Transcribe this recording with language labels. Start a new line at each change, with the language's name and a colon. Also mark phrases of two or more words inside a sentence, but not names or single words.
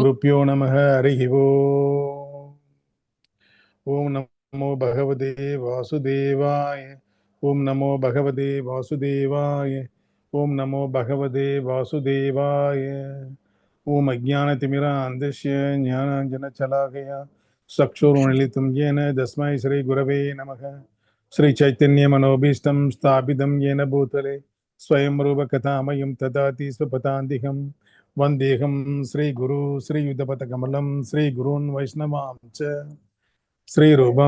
Sanskrit: गुरुभ्यो नमः। हरिः ॐ। ॐ नमो भगवते वासुदेवाय. ॐ नमो भगवते वासुदेवाय। ॐ नमो भगवते वासुदेवाय. ॐ अज्ञानतिमिरान्धस्य ज्ञानाञ्जनशलाकया चक्षुरुन्मीलितं येन तस्मै श्रीगुरवे नमः. श्रीचैतन्यमनोभीष्टं स्थापितं येन भूतले स्वयं रूपकथामयं ददाति स्वपदान्तिकं वन्देऽहं श्रीगुरु श्रीयुतपथकमलं श्रीगुरून् वैष्णवांश्च श्रीरूपं